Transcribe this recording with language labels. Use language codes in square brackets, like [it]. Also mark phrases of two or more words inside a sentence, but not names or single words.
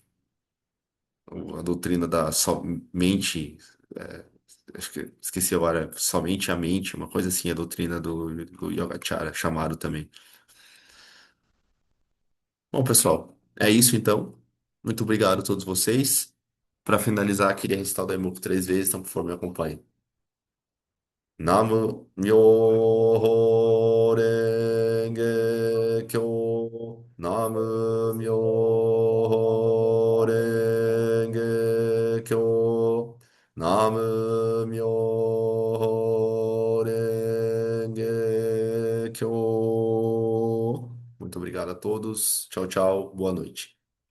[pt] A doutrina da somente, é, acho que esqueci agora, somente a mente, uma coisa assim, a doutrina do Yogacara, chamado também. Bom, pessoal, é isso então. Muito obrigado a todos vocês. Para finalizar, queria recitar o Daimoku 3 vezes, então por favor me acompanhe. [ja] 南無妙法蓮華経. 南無妙法蓮華経. 南無妙法蓮華経. [pt] Muito obrigado a todos. Tchau, tchau. Boa noite.